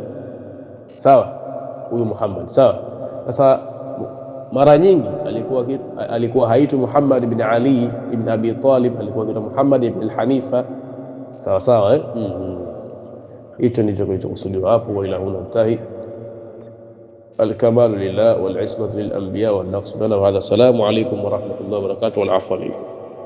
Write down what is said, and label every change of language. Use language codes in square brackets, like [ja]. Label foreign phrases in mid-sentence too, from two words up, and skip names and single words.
[sw] Sawa, huyu Muhammad. Sawa. Sasa mara nyingi alikuwa haitwi Muhammad ibn Ali ibn Abi Talib, alikuwa anaitwa Muhammad ibn al-Hanifa. Sawa sawa, hicho ndicho kilichokusudiwa hapo. [ar] وإلى هنا أنتهي. الكمال لله والعصمة للأنبياء والنقص لنا وهذا. السلام عليكم ورحمة الله وبركاته والعفو عليكم.